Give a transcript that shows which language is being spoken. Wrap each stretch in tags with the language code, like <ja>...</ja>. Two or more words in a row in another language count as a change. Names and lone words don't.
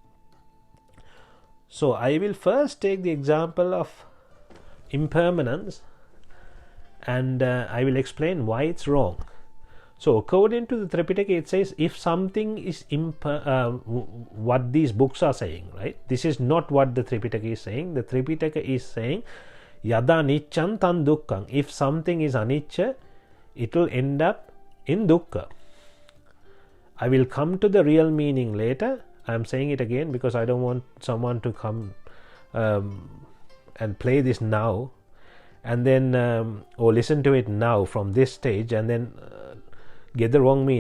<en>So I will first take the example of impermanence, and I will explain why it's wrong. So according to the Tripitaka, it says if something is what these books are saying, right? This is not what the Tripitaka is saying. The Tripitaka is saying</en> <pi>yada niccang tan dukkhang.</pi> <en>If something is anicca, it will end up in dukkha. I will come to the real meaning later. I am saying it again because I don't want someone to come and play this now and then or listen to it now from this stage and then get the wrong meaning.</en>